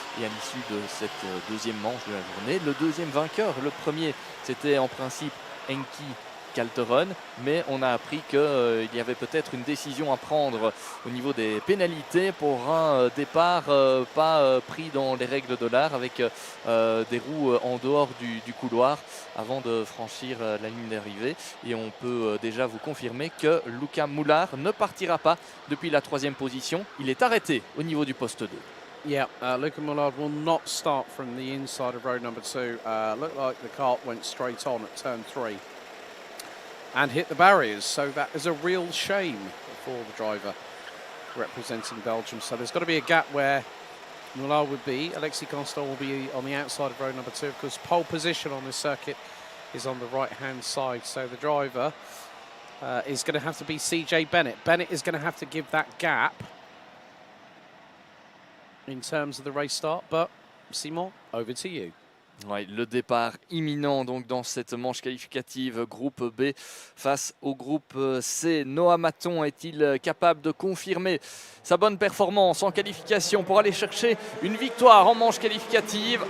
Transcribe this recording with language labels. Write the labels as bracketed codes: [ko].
[fr] Et à l'issue de cette deuxième manche de la journée, le deuxième vainqueur, le premier c'était en principe Enki Calteron, mais on a appris qu'il y avait peut-être une décision à prendre au niveau des pénalités pour un départ pas pris dans les règles de l'art, avec des roues en dehors du couloir avant de franchir la ligne d'arrivée. Et on peut déjà vous confirmer que Luca Moulard ne partira pas depuis la troisième position. Il est arrêté au niveau du poste 2. [en] Yeah, Luca Moulard will not start from the inside of row number 2. Looked like the cart went straight on at turn 3. And hit the barriers, so that is a real shame for the driver representing Belgium. So there's got to be a gap where Moulard would be. Alexis Constant will be on the outside of row number 2, because pole position on this circuit is on the right-hand side. So the driver is going to have to be CJ Bennett. Bennett is going to have to give that gap in terms of the race start. But Simon, over to you. [fr] Ouais, le départ imminent donc dans cette manche qualificative groupe B face au groupe C. Noah Maton est-il capable de confirmer sa bonne performance en qualification pour aller chercher une victoire en manche qualificative?